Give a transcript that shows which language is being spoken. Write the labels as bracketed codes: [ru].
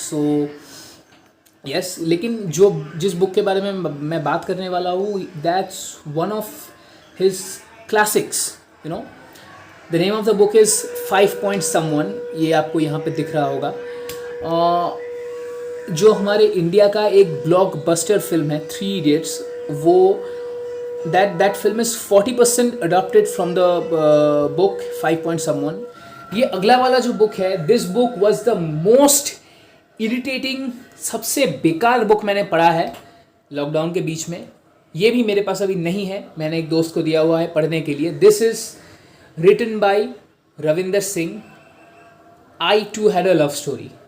[hi] So yes, लेकिन जिस book के बारे में मैं बात करने वाला हूँ, [en] That's one of his classics, you know. The name of the book is 5 Point Someone। [hi] ये आपको यहाँ पे दिख रहा होगा। जो हमारे इंडिया का एक ब्लॉकबस्टर फिल्म है 3 Idiots, वो [en] that film is 40% adapted from the book 5 Point Someone। [hi] ये अगला वाला जो बुक है, [en] this book was the most irritating, [hi] सबसे बेकार बुक मैंने पढ़ा है लॉकडाउन के बीच में। ये भी मेरे पास अभी नहीं है, मैंने एक दोस्त को दिया हुआ है पढ़ने के लिए। [en] This is written by Ravinder Singh, I too had a love story.